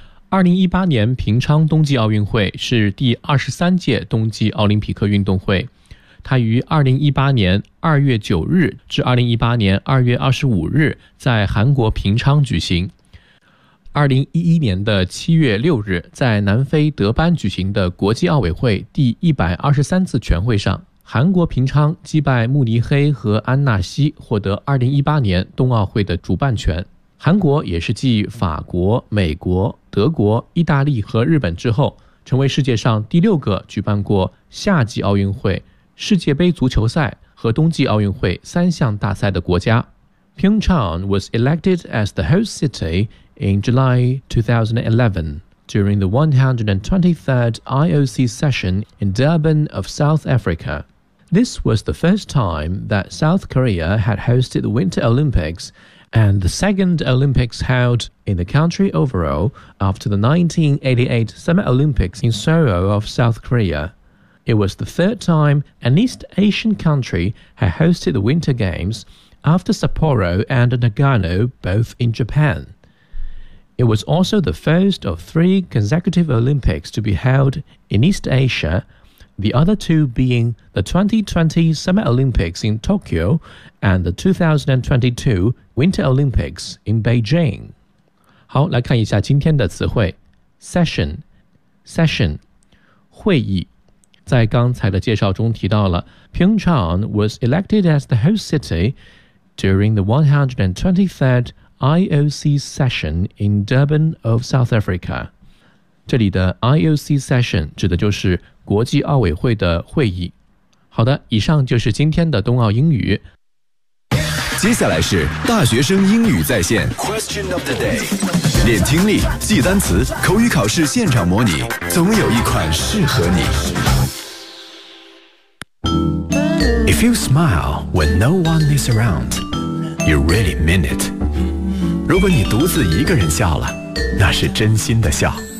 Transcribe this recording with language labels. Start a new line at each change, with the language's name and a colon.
Chinese: 2018年平昌冬季奥运会是第23届冬季奥林匹克运动会，它于2018年2月9日至2018年2月25日在韩国平昌举行，2011年的7月6日在南非德班举行的国际奥委会第123次全会上，韩国平昌击败慕尼黑和安纳西，获得2018年冬奥会的主办权。韩国也是继法国、美国、德国、意大利和日本之后，成为世界上第六个举办过夏季奥运会、世界杯足球赛和冬季奥运会三项大赛的国家。
English: Pyeongchang was elected as the host city in July 2011 during the 123rd IOC session in Durban of South Africa. This was the first time that South Korea had hosted the Winter Olympics and the second Olympics held in the country overall after the 1988 Summer Olympics in Seoul of South Korea. It was the third time an East Asian country had hosted the Winter Games after Sapporo and Nagano, both in Japan. It was also the first of three consecutive Olympics to be held in East Asia, the other two being the 2020 Summer Olympics in Tokyo and the 2022 Winter Olympics in Beijing.
Chinese: 好，来看一下今天的词汇。
English: Session, session,
Chinese: 会议。在刚才的介绍中提到了
English: Pyeongchang was elected as the host city during the 123rd IOC session in Durban of South Africa.
Chinese: 这里的 IOC session 指的就是国际奥委会的会议。好的，以上就是今天的冬奥英语。接下来是大学生英语在线
English: Question of the day，
Chinese: 练听力，记单词，口语考试现场模拟，总有一款适合你。
English: If you smile when no one is around, you really mean it.
Chinese: 如果你独自一个人笑了，那是真心的笑。